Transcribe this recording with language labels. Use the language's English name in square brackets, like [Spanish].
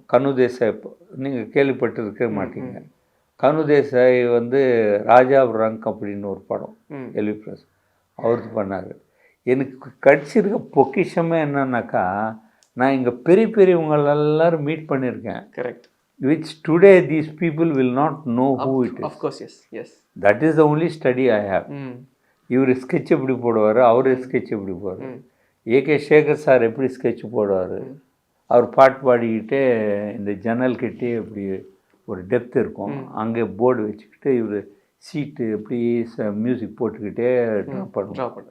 [Tamil] கனு தேசாய் நீங்கள் கேள்விப்பட்டிருக்க மாட்டீங்க. கனு தேசாய் வந்து ராஜா ரங்க் அப்படின்னு ஒரு படம் எல்வி பிரஸ் அவருக்கு பண்ணார். எனக்கு கிடச்சிருக்க பொக்கிஷமே என்னன்னாக்கா, நான் இங்கே பெரியவங்க எல்லாரும் மீட் பண்ணியிருக்கேன். [English] Correct. which today these people will not know who it is. Of course, yes. Yes. That is the only study I have. [Tamil] இவர் ஸ்கெட்ச் எப்படி போடுவார், அவர் ஸ்கெட்ச் எப்படி போடுவார், ஏகே சேகர் சார் எப்படி ஸ்கெட்ச் போடுவார். அவர் பாட்டு பாடிக்கிட்டே இந்த ஜன்னல் கிட்டே இப்படி ஒரு டெப்த் இருக்கும், அங்கே போர்டு வச்சுக்கிட்டு இவர் சீட்டு எப்படி மியூசிக் போட்டுக்கிட்டே ட்ரா பண்ணுவோம்.